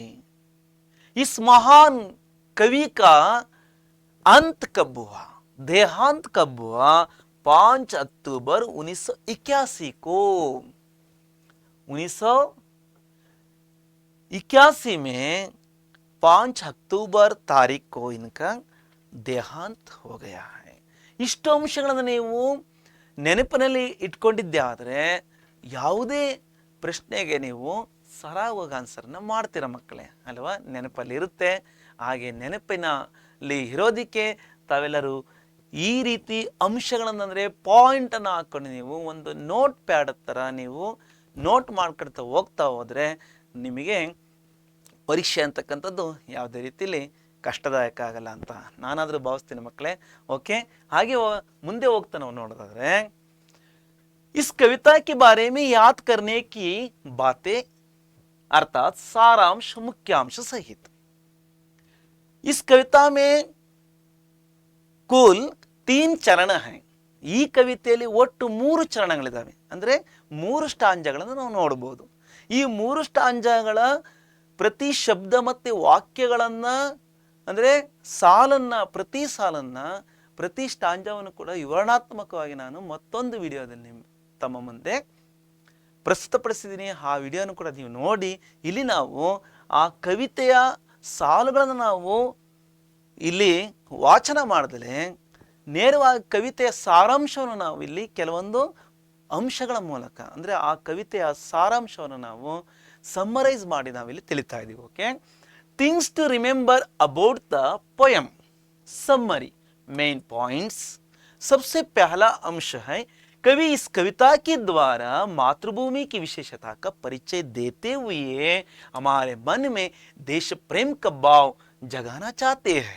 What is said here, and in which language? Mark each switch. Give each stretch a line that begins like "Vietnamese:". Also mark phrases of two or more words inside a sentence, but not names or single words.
Hindi: इस महान कवि का अंत कब हुआ, देहांत कब हुआ? 5 अक्टूबर 1981 को। 1981 में 5 अक्टूबर तारीख को इनका देहांत हो गया है।
Kannada: ಇಷ್ಟು ಅಂಶಗಳನ್ನು ನೀವು ನೆನಪಿನಲ್ಲಿ ಇಟ್ಕೊಂಡಿದ್ದೆ ಆದರೆ ಯಾವುದೇ ಪ್ರಶ್ನೆಗೆ ನೀವು ಸರಾಗವಾಗಿ ಆನ್ಸರ್ನ ಮಾಡ್ತೀರ ಮಕ್ಕಳೇ ಅಲ್ವಾ. ನೆನಪಲ್ಲಿ ಇರುತ್ತೆ. ಹಾಗೆ ನೆನಪಿನಲ್ಲಿ ಇರೋದಕ್ಕೆ ತಾವೆಲ್ಲರೂ ಈ ರೀತಿ ಅಂಶಗಳನ್ನು ಅಂದರೆ ಪಾಯಿಂಟನ್ನು ಹಾಕ್ಕೊಂಡು ನೀವು ಒಂದು ನೋಟ್ ಪ್ಯಾಡ್ ಥರ ನೀವು ನೋಟ್ ಮಾಡ್ಕೊಳ್ತಾ ಹೋಗ್ತಾ ಹೋದರೆ ನಿಮಗೆ ಪರೀಕ್ಷೆ ಅಂತಕ್ಕಂಥದ್ದು ಯಾವುದೇ ರೀತಿಯಲ್ಲಿ ಕಷ್ಟದಾಯಕ ಆಗಲ್ಲ ಅಂತ ನಾನಾದರೂ ಭಾವಿಸ್ತೀನಿ ಮಕ್ಕಳೇ. ಓಕೆ, ಹಾಗೆ ಮುಂದೆ ಹೋಗ್ತಾ ನಾವು ನೋಡೋದಾದ್ರೆ
Hindi: इस कविता के बारे में याद करने की बातें अर्थात सारांश मुख्यांश सहित। इस कविता में कुल 3 ಚರಣ है.
Kannada: ಈ ಕವಿತೆಯಲ್ಲಿ ಒಟ್ಟು 3 ಚರಣಗಳಿದ್ದಾವೆ. ಅಂದರೆ 3 ಸ್ಟಾಂಜಗಳನ್ನು ನಾವು ನೋಡಬಹುದು. ಈ 3 ಸ್ಟಾಂಜಗಳ ಪ್ರತಿ ಶಬ್ದ ಮತ್ತು ವಾಕ್ಯಗಳನ್ನು ಅಂದರೆ ಸಾಲನ್ನು ಪ್ರತಿ ಸಾಲನ್ನು ಪ್ರತಿ ಸ್ಟಾಂಜವನ್ನು ಕೂಡ ವಿವರಣಾತ್ಮಕವಾಗಿ ನಾನು ಮತ್ತೊಂದು ವಿಡಿಯೋದಲ್ಲಿ ತಮ್ಮ ಮುಂದೆ ಪ್ರಸ್ತುತಪಡಿಸಿದ್ದೀನಿ. ಆ ವಿಡಿಯೋನು ಕೂಡ ನೀವು ನೋಡಿ. ಇಲ್ಲಿ ನಾವು ಆ ಕವಿತೆಯ ಸಾಲುಗಳನ್ನು ನಾವು ಇಲ್ಲಿ ವಾಚನ ಮಾಡಿದ್ರೆ ನೇರವಾಗಿ ಕವಿತೆಯ ಸಾರಾಂಶವನ್ನು ನಾವು ಇಲ್ಲಿ ಕೆಲವೊಂದು ಅಂಶಗಳ ಮೂಲಕ ಅಂದರೆ ಆ ಕವಿತೆಯ ಸಾರಾಂಶವನ್ನು ನಾವು ಸಮ್ಮರೈಸ್ ಮಾಡಿ ನಾವಿಲ್ಲಿ ತಿಳಿತಾ ಇದ್ದೀವಿ. ಓಕೆ,
English: things to remember about the poem summary main points.
Hindi: सबसे पहला अंश है कवि इस कविता के द्वारा मातृभूमि की विशेषता का परिचय देते हुए हमारे मन में देश प्रेम का भाव जगाना चाहते हैं।